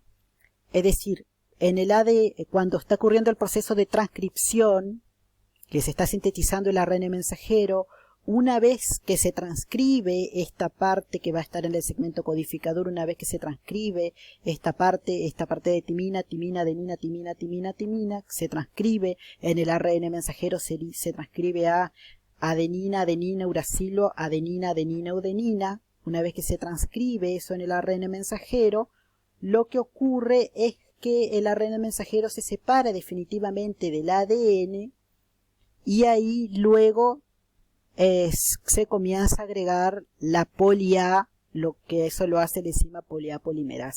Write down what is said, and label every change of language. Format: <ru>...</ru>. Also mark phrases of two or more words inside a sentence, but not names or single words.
<es>Es decir, en el ADN, cuando está ocurriendo el proceso de transcripción, que se está sintetizando el ARN mensajero, una vez que se transcribe esta parte que va a estar en el segmento codificador, una vez que se transcribe esta parte de timina, timina, adenina, timina, timina, timina, se transcribe en el ARN mensajero, se transcribe a adenina, adenina, uracilo, adenina, adenina, udenina. Una vez que se transcribe eso en el ARN mensajero, lo que ocurre es que el ARN mensajero se separa definitivamente del ADN y ahí luego se comienza a agregar la poli-A, lo que eso lo hace la enzima poli-A polimerasa.</es>